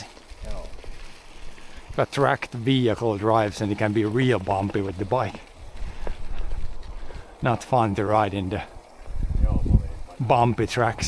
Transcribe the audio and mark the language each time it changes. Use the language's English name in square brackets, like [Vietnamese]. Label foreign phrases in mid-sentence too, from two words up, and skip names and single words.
[Finnish] Joo. [English] If a tracked vehicle drives and it can be real bumpy with the bike. Not fun to ride in the [Finnish] Joo, se oli. [English] bumpy tracks.